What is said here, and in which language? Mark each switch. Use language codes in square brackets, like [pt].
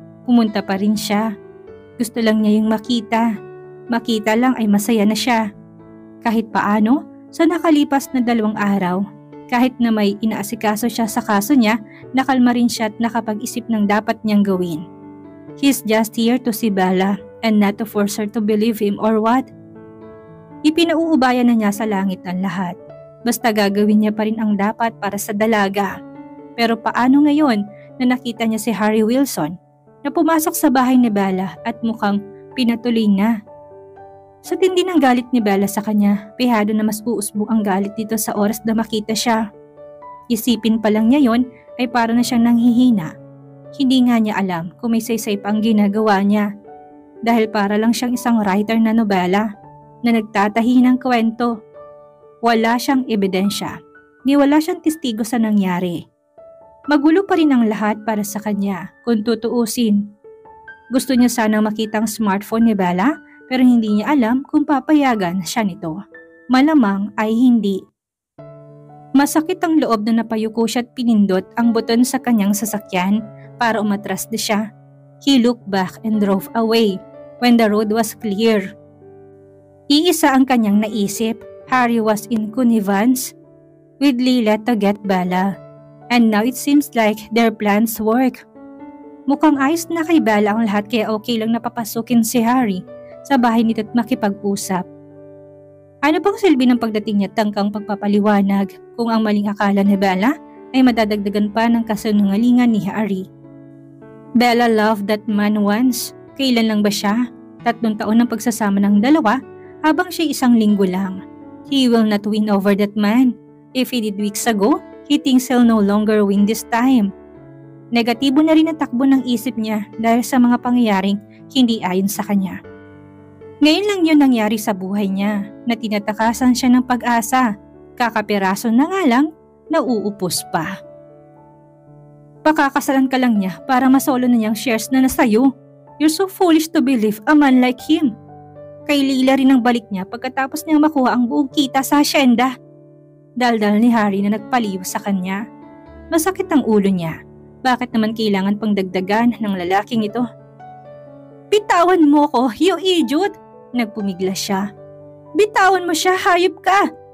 [tl] Pumunta pa rin siya. Gusto lang niya yung makita. Makita lang ay masaya na siya. Kahit paano, sa nakalipas na 2 araw, kahit na may inaasikaso siya sa kaso niya, nakalma rin siya at nakapag-isip ng dapat niyang gawin. [en] He's just here to see Bella and not to force her to believe him or what? [tl] Ipinauubayan na niya sa langit ang lahat. Basta gagawin niya pa rin ang dapat para sa dalaga. Pero paano ngayon na nakita niya si Harry Wilson na pumasok sa bahay ni Bella at mukhang pinatuloy na? Sa tindi ng galit ni Bella sa kanya, pihado na mas uusbong ang galit dito sa oras na makita siya. Isipin pa lang niya yon ay para na siyang nanghihina. Hindi nga niya alam kung may saysay pa ang ginagawa niya. Dahil para lang siyang isang writer na nobela na nagtatahi ng kwento. Wala siyang ebidensya, ni wala siyang testigo sa nangyari. Magulo pa rin ang lahat para sa kanya kung tutuusin. Gusto niya sanang makita ang smartphone ni Bella pero hindi niya alam kung papayagan siya nito. Malamang ay hindi. Masakit ang loob na napayuko siya at pinindot ang buton sa kanyang sasakyan para umatras na siya. [en] He looked back and drove away when the road was clear. [tl] Iisa ang kanyang naisip. [en] Harry was in connivance with Leila to get Bella. And now it seems like their plans work. [tl] Mukhang ayos na kay Bella ang lahat kaya okay lang napapasukin si Harry sa bahay nito at makipag-usap. Ano pang silbi ng pagdating niya tangkang pagpapaliwanag kung ang maling akala ni Bella ay madadagdagan pa ng kasinungalingan ni Harry. [en] Bella loved that man once. [tl] Kailan lang ba siya? 3 taon ng pagsasama ng dalawa habang siya 1 linggo lang. [en] He will not win over that man. If he did weeks ago, he thinks he'll no longer win this time. [tl] Negatibo na rin ang takbo ng isip niya dahil sa mga pangyayaring hindi ayon sa kanya. Ngayon lang yun nangyari sa buhay niya na tinatakasan siya ng pag-asa. Kakapiraso na nga lang, nauupos pa. Pakakasalan ka lang niya para masolo na niyang shares na nasayo. [en] You're so foolish to believe a man like him. [tl] Kay Leila rin ang balik niya pagkatapos niyang makuha ang buong kita sa asyenda. Daldal ni Harry na nagpaliw sa kanya. Masakit ang ulo niya. Bakit naman kailangan pang dagdagan ng lalaking ito? Bitawan mo ko, [en] you idiot! [tl] Nagpumigla siya. Bitawan mo siya, hayop ka!